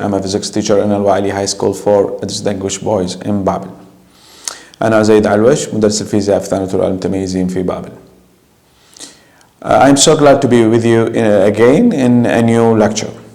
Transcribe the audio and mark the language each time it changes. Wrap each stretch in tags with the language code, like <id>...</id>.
<en>I'm a physics teacher in Al-Wa'ali High School for Distinguished Boys in بابل.</en> <ar>أنا زيد علوش مدرس الفيزياء في الثالثة المتميزين في بابل.</ar> <en>I'm so glad to be with you again in a new lecture.</en>